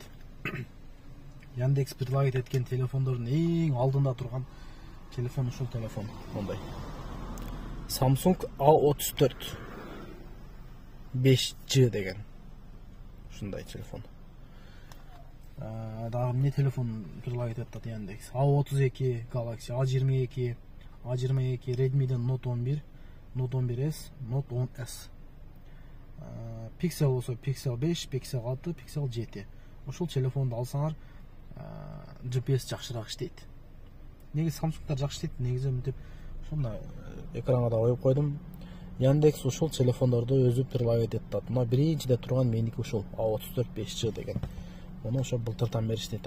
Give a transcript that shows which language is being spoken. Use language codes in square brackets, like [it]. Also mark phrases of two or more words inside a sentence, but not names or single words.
[ky] Яндекс предлагает эткен телефондордун эң алдында турган телефон ушул телефон, мондай. Samsung A34 5G деген. Ушундай телефон. Дагы эмне телефон предлагает этат Яндекс? A32 Galaxy, A22, A22 Redmi'den Note 11, Note 11s, Note 10s. Pixel болсо Pixel 5, Pixel 6, Pixel 7. Ушул телефонду алсаңар, GPS жакшыраак иштейт. Негизи Samsung'дар жакшы иштейт, негизи мынтип ошондой экранга да коюп койдум. Яндекс ушул телефондорду өзү предлагает этат. Мына биринчиде турган меники ушул A34 5G деген. Муну ошо былтыртан бери иштетем.